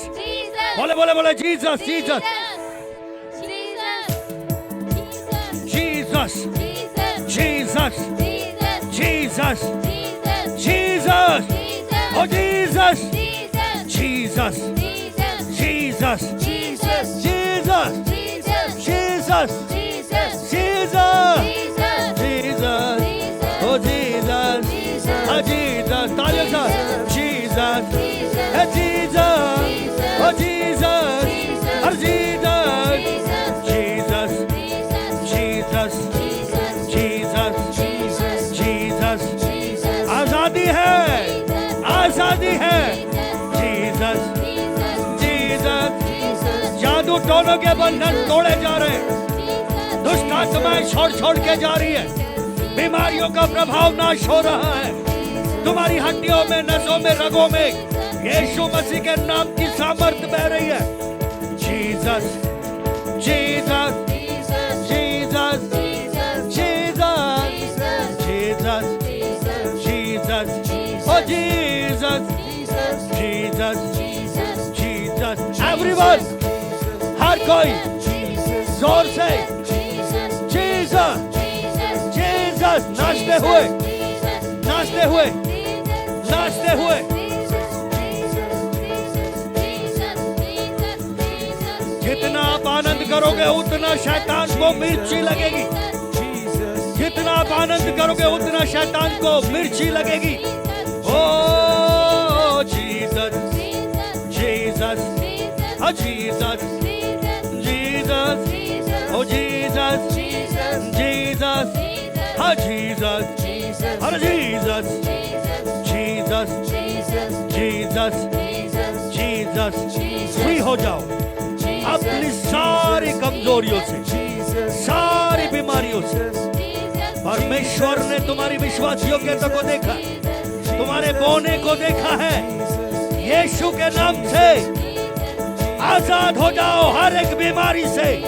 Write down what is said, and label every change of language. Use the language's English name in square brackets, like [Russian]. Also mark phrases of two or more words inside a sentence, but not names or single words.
[Hindi] बोले बोले बोले जीसस, जीसस, जीसस, जीसस, जीसस, जीसस। [English] Oh Jesus, Jesus, Jesus, Jesus, Jesus, Jesus, Jesus, Jesus, oh Jesus, oh Jesus, [Hindi] तालियों से Jesus, oh Jesus, oh Jesus, oh Jesus, Jesus, Jesus, Jesus, Jesus, आजादी है, आजादी है। जीसस, जीसस। जादू टोनों के बंधन तोड़े जा रहे हैं, दुष्ट आत्माएं छोड़ छोड़ के जा रही है, बीमारियों का प्रभाव नाश हो रहा है। तुम्हारी हड्डियों में, नसों में, रगों में यीशु मसीह के नाम की सामर्थ बह रही है। जीसस, जीसस, जीसस, जीसस, जीसस, जीसस, oh Jesus, Jesus, Jesus, everyone, हर कोई जोर से Jesus, Jesus, नाचते हुए, नाचते हुए, नाचते हुए। जितना आप आनंद करोगे उतना शैतान को मिर्ची लगेगी, जितना आप आनंद करोगे उतना शैतान को मिर्ची लगेगी। [English] Oh Jesus, Jesus, oh Jesus, Jesus, oh Jesus, Jesus, oh Jesus, oh Jesus, Jesus, Jesus, Jesus, [Hindi] फ्री हो जाओ अपनी सारी कमजोरियों से, सारी बीमारियों से। परमेश्वर ने तुम्हारी विश्वास योग्यता को देखा, तुम्हारे बोने को देखा है। यीशु के नाम से आजाद हो जाओ हर एक बीमारी से।